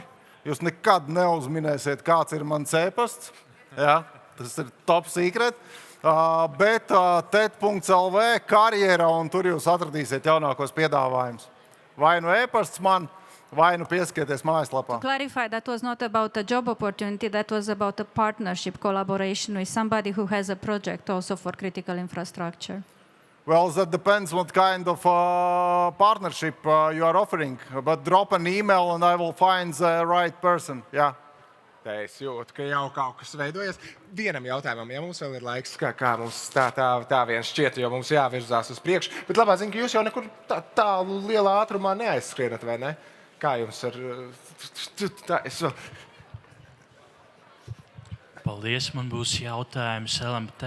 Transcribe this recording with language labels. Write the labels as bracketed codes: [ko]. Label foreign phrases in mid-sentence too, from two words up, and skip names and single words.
[lv] Jūs nekad neuzminēsiet, kāds ir mans e-pasts. Jā, tas ir [en] top secret. [lv] Bet tet.lv karjera, un tur jūs atradīsiet jaunākos piedāvājumus. Vai nu e-pasts man, vai nu pieskieties mājaslapā. [en] To clarify, that was not about a job opportunity, that was about a partnership collaboration with somebody who has a project also for critical infrastructure. Well, that depends what kind of partnership you are offering. But drop an email and I will find the right person. Yeah. [lv] Es jūtu, ka jau kaut kas veidojas. Vienam jautājumam, ja mums vēl ir laiks, kā mums tā vien šķiet, jo mums jāvirzās uz priekšu. Bet labā ziņa, ka jūs jau nekur tālu lielā ātrumā neaizskrienat, vai ne? Kā jums ar... Paldies, man būs jautājums LMT.